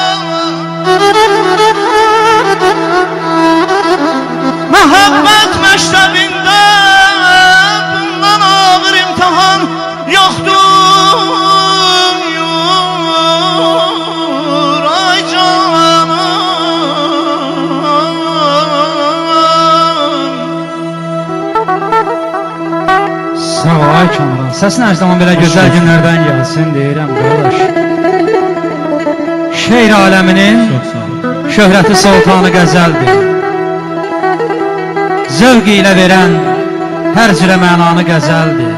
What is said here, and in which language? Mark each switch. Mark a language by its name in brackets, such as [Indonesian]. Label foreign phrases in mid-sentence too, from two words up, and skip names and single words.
[Turkish] Muhabbet meşrebinde bundan ağır imtihan yoktur yor ay canım. [Azerbaijani] Sağ ol ay Kamran. Səsin hər zaman belə gözəl günlərdən gəlsin deyirəm qardaş. Şeir aləminin [Turkish] Çok sağ ol. [Azerbaijani] şöhrəti sultanı qəzəldir. Zövq ilə verən hər cürə mənanı qəzəldir.